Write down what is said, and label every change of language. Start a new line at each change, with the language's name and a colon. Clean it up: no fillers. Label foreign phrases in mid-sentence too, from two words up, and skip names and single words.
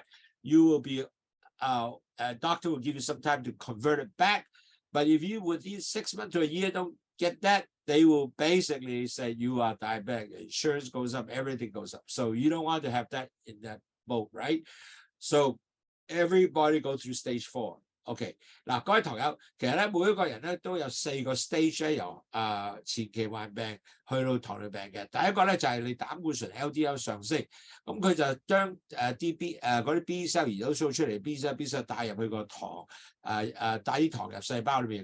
English: You will be, a doctor will give you some time to convert it back. But if you within 6 months to a year don't get that, they will basically say you are diabetic. Insurance goes up, everything goes up. So you don't want to have that in that boat, right? So everybody go through stage 4.
Cantonese: OK， 嗱，各位堂友，其實咧每一個人咧都有4個 stage 咧，由前期患病去到糖尿病嘅。第一個咧就係你膽固醇 LDL 上升，咁佢就將嗰啲
English: B cell
Cantonese: 胰島素出嚟 ，
English: B cell
Cantonese: 帶入去個糖帶啲糖入細胞裏面。